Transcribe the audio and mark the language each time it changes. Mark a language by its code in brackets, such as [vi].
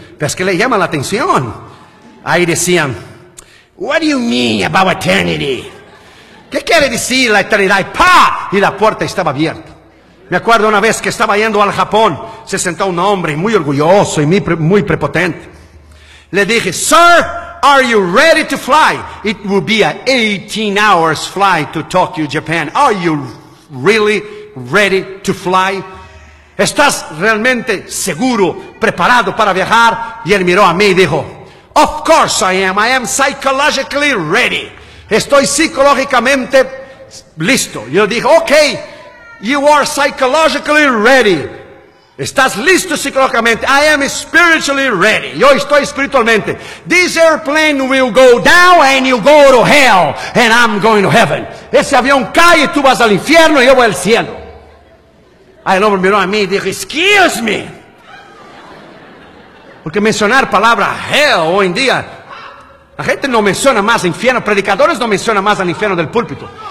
[es] Pero es que le llama la atención. Ahí decían, [en] what do you mean about eternity? [es] ¿Qué quiere decir la eternidad? ¡Pah! Y la puerta estaba abierta. Me acuerdo una vez que estaba yendo al Japón, se sentó un hombre muy orgulloso y muy prepotente. Le dije, [en] sir, are you ready to fly? It will be an 18 hours flight to Tokyo, Japan. Are you really ready to fly? [es] ¿Estás realmente seguro, preparado para viajar? Y él miró a mí y dijo, [en] of course I am psychologically ready. [es] Estoy psicológicamente listo. Yo dije, [en] ok, you are psychologically ready. [es] ¿Estás listo psicológicamente? I am spiritually ready. Yo estoy espiritualmente. [en] This airplane will go down and you go to hell and I'm going to heaven. [es] Ese avión cae y tú vas al infierno y yo voy al cielo. Ahí el hombre miró a mí y dijo, [en] excuse me. [es] Porque mencionar palabra hell hoy en día, la gente no menciona más el infierno, predicadores no mencionan más al infierno del púlpito.